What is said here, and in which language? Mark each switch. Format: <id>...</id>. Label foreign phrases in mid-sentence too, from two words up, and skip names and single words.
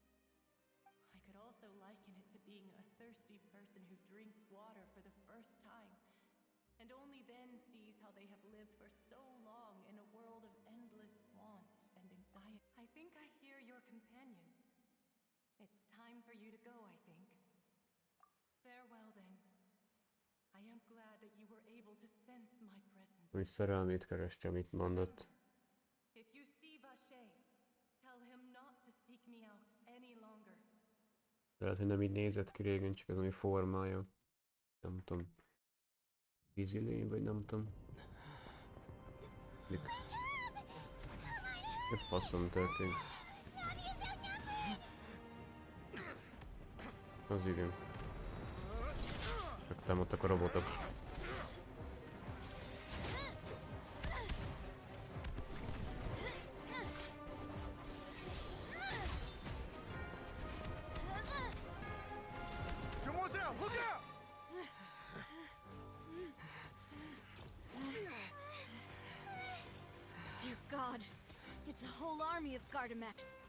<en>I could also liken it to being a thirsty person who drinks water for the first time, and only then sees how they have lived for so long in a world of endless want and anxiety. I think I hear your companion. It's time for you to go, I think. Farewell then. I am glad that you were able to sense my presence.</en> <hu>Hogy szerelmét kereste, amit mondott.</hu> <en>If you see Vache, tell him not to seek me out any longer.</en> <hu>Lehet, hogy nem így nézett ki régen, csak az ami formája. Nem tudom. Vízilény, vagy nem tudom. Mi faszom történt? Az igen. Csak támadtak a robotok.</hu> <en>Demoiselle, look out! Dear God, it's a whole army of Gardamex.</en>